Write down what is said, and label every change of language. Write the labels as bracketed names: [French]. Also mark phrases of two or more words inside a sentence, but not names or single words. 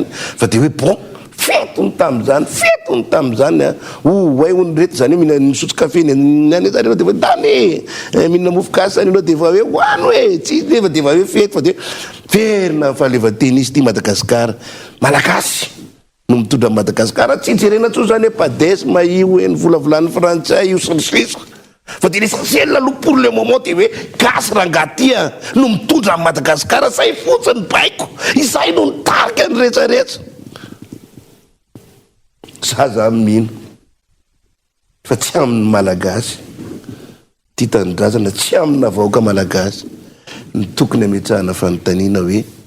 [Malagasy] Fa de hoe bon fetony tamin'izany oay ony reto zany hoe mihina misotro kafe ny any zany, de fa dany mihinana mofo gasy any anao de fa hoe hoany hoe tsy nefa de fa hoe fety, fa de verina fahaleovan-tena izy ty Madagasikara. Malagasy no mitondra Madagasikara, tsy jerena tso zany hoe padesma io ny volavolan'ny frantsay io sy ny sisa, fa de l'essentiel aloha [French] pour le moment [Malagasy] de hoe gasy rangatia no mitondra Madagasikara. Zay fotsiny baiko, izay no nitarika ny rehetrarehetra. Zaza mino fa tsy amin'ny malagasy ty tanindrazana, tsy amina vahoaka malagasy ny tokony ametrahana fanontaniana hoe